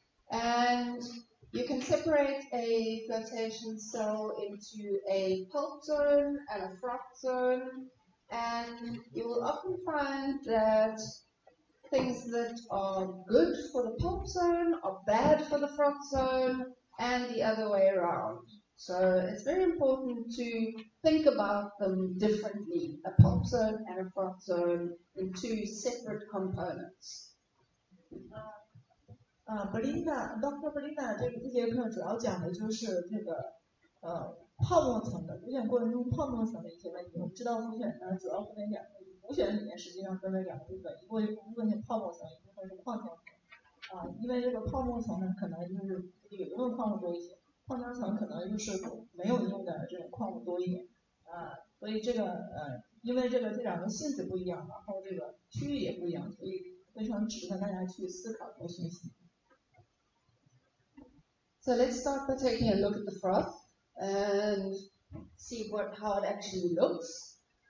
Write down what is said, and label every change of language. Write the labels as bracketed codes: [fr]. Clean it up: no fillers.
[en] And you can separate a flotation cell into a pulp zone and a froth zone, and you will often find that things that are good for the pulp zone are bad for the froth zone, and the other way around. So it's very important to think about them differently, a pulp zone and a froth zone in two separate components. Dr. [zh] Belinda 这节课主要讲的就是这个泡沫层的浮选过程中泡沫层的一些问题。我们知道浮选呢主要分为两个，浮选里面实际上分为两个部分，一部分是泡沫层，一部分是矿浆层。因为这个泡沫层呢可能就是有用的矿物多一些，矿浆层可能就是没有用的这种矿物多一点。所以这个因为这两个性质不一样，然后这个区域也不一样，所以非常值得大家去思考和学习。 [en] So let's start by taking a look at the froth and see how it actually looks.